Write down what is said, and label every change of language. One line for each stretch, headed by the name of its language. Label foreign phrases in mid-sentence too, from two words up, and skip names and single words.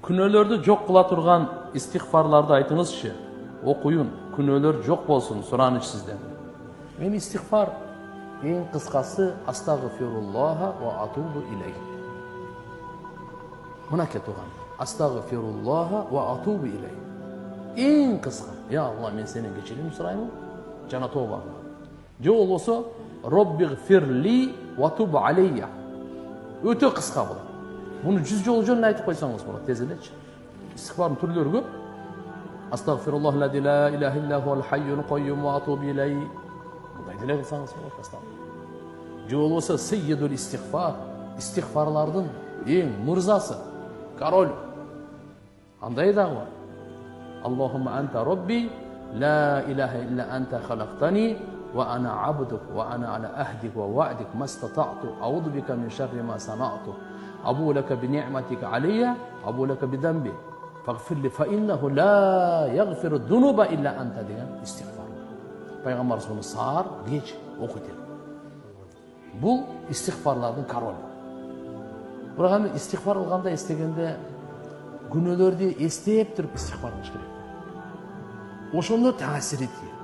Kyrgyz: Күнөөлөрдү жок кыла турган истигфарларды айтыңызчы. Окуюн, күнөөлөр жок болсун, сураныч сизден. Мен истигфар эң кыскасы
Arabic: أستغفر الله وأتوب إليه.
Kyrgyz: Мынакей туган.
Arabic: أستغفر الله وأتوب إليه.
Kyrgyz: Эң кыска. Я Алла, мен сенен кечирим сурайм жана тооба кылам. Же болбосо
Arabic: رب اغفر لي وتب علي.
Kyrgyz: Өтө кыска болот. Буну 100 жолу жөн айтып койсоңуз болот, тез элечи. Истигфардын түрлөрү көп.
Arabic: أستغفر الله الذي لا إله إلا هو الحي القيوم وأتوب إليه.
Kyrgyz: Мындай деле кылсаңыз болот астагфир. Же болбосо
Arabic: سيد الاستغفار,
Kyrgyz: истигфарлардын эң мырзасы, король. Андай дагы бар.
Arabic: اللهم أنت ربي لا إله إلا أنت خلقتني وأنا عبدك وأنا على عهدك ووعدك ما استطعت أعوذ بك من شر ما صنعت أبوء لك بنعمتك علي أبوء لك بذنبي فاغفر لي فإنه لا يغفر الذنوب إلا أنت
Kyrgyz: деген истигфар. Пайгамбар соны саар кеч окуйт. Бул истигфарлардын королу. Бирок аны истигфар кылганда эстегенде күнөөлөрдү эстеп туруп истигфар кылыш керек. Ошондо таасир этет.